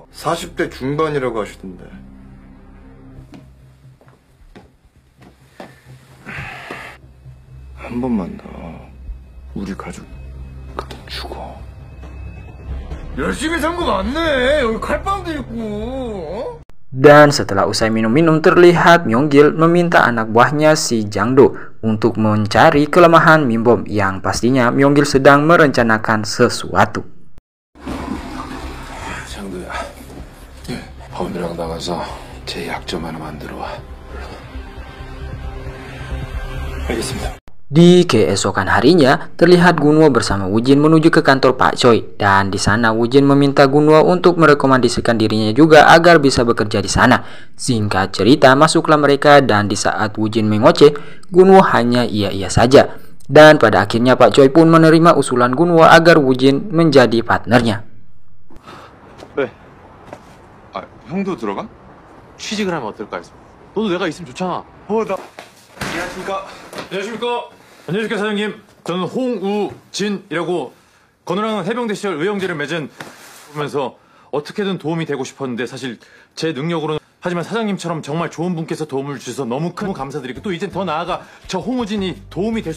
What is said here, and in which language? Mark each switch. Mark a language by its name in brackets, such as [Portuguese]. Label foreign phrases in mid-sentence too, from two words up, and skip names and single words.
[Korean] 40대 중반이라고 하시던데. 한 번만 더 우리 가족 주고. 열심히 산 거 맞네. 여기 칼빵도 있고. [Indonesian] Dan setelah usai minum-minum terlihat Myung-gil meminta anak buahnya si Jang-do untuk mencari kelemahan Min-bom yang pastinya Myung-gil sedang merencanakan sesuatu. [Korean] 장도야, 범이랑 나가서 제 약점 하나 만들어 와. 알겠습니다. [Indonesian] Di keesokan harinya, terlihat Gunwo bersama Woo-jin menuju ke kantor Pak Choi, dan di sana Woo-jin meminta Gunwo untuk merekomendasikan dirinya juga agar bisa bekerja di sana. Singkat cerita, masuklah mereka, dan di saat Woo-jin mengoceh, Gunwo hanya iya-iya saja. Dan pada akhirnya Pak Choi pun menerima usulan Gunwo agar Woo-jin menjadi partnernya. [Korean] 형도 들어가? 취직을 하면 어떨까 해서. 너도 내가 있으면 좋잖아. 안녕하십니까? 안녕하십니까? 안녕하십니까 사장님. 저는 홍우진이라고 건우랑 해병대 시절 의형제를 맺은 보면서 어떻게든 도움이 되고 싶었는데 사실 제 능력으로는 하지만 사장님처럼 정말 좋은 분께서 도움을 주셔서 너무 감사드리고 또 이젠 더 나아가 저 홍우진이 도움이 될 수...